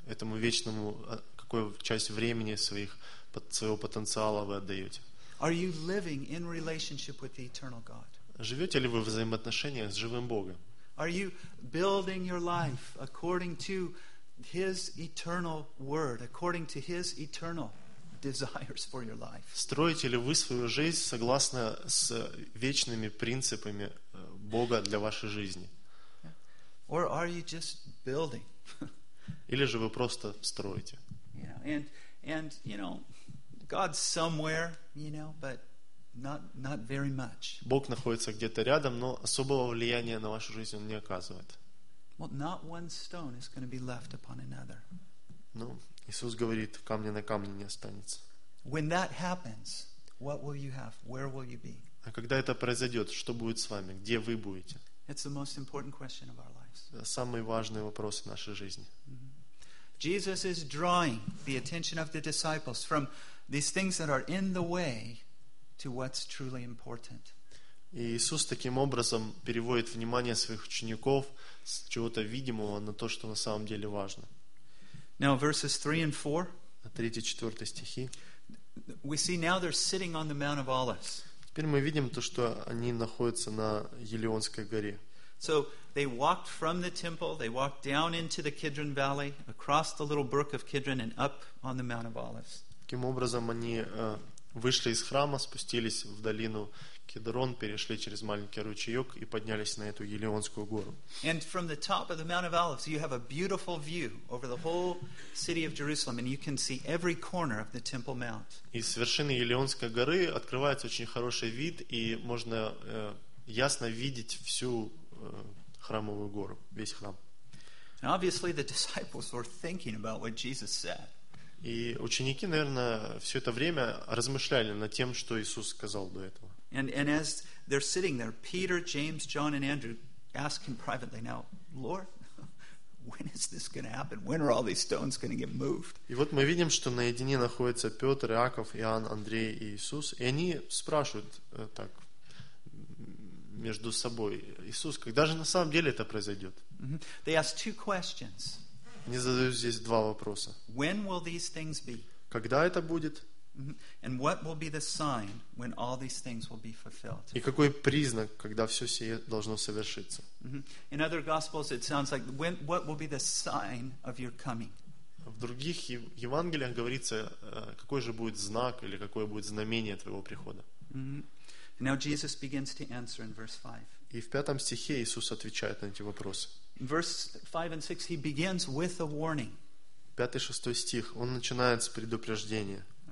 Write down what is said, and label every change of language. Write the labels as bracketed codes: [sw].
[ru] Этому вечному какую часть времени своего потенциала вы отдаете? [en] Are you living in relationship with the eternal God? [ru] Живете ли вы в взаимоотношениях с живым Богом? [en] Are you building your life according to His eternal word, according to His eternal desires for your life? [ru] Строите ли вы свою жизнь согласно с вечными принципами Бога для вашей жизни? [en] Or are you just building? [ru] Или же вы просто строите? [en] Yeah, and you know, God's somewhere, you know, but Not very much. [ru] Бог находится где-то рядом, но особого влияния на вашу жизнь он не оказывает. [en] Well, not one stone is going to be left upon another. [ru] Ну, Иисус говорит, камня на камне не останется. [en] When that happens, what will you have? Where will you be? [ru] А когда это произойдет, что будет с вами? Где вы будете? [en] It's the most important question of our lives. [ru] Самый важный вопрос в нашей жизни. [en] Jesus is drawing the attention of the disciples from these things that are in the way to what's truly important. [ru] Иисус таким образом переводит внимание своих учеников с чего-то видимого на то, что на самом деле важно. [en] Now verses 3 and 4. [ru] 3-4 стихи. [en] We see now they're sitting on the Mount of Olives. [ru] Теперь мы видим то, что они находятся на Елеонской горе. [en] So they walked from the temple, they walked down into the Kidron Valley, across the little brook of Kidron and up on the Mount of Olives. [ru] Таким образом они вышли из храма, спустились в долину Кедрон, перешли через маленький ручеек и поднялись на эту Елеонскую гору. [en] And from the top of the Mount of Olives, you have a beautiful view over the whole city of Jerusalem, and you can see every corner of the Temple Mount. [ru] И с вершины Елеонской горы открывается очень хороший вид, и можно ясно видеть всю храмовую гору, весь храм. [en] And obviously, the disciples were thinking about what Jesus said. [ru] И ученики, наверное, все это время размышляли над тем, что Иисус сказал до этого. [en] And as they're sitting there, Peter, James, John, and Andrew ask him privately, "Now, Lord, when is this going to happen? When are all these stones going to get moved?" [ru] И вот мы видим, что наедине находятся Петр, Иаков, Иоанн, Андрей и Иисус, и они спрашивают так между собой: "Иисус, когда же на самом деле это произойдет?" [en] Mm-hmm. They ask two questions. [ru] Они задают здесь два вопроса. [en] When will these things be? [ru] Когда это будет? [en] And what will be the sign when all these things will be fulfilled? [ru] И какой признак, когда все сие должно совершиться? [en] In other gospels, it sounds like when what will be the sign of your coming? [ru] В других Евангелиях говорится, какой же будет знак или какое будет знамение твоего прихода? [en] Now Jesus begins to answer in verse 5. [ru] И в пятом стихе Иисус отвечает на эти вопросы. [en] Verse 5 and 6, he begins with a warning. [ru] 5-6 стих, он начинает с предупреждения.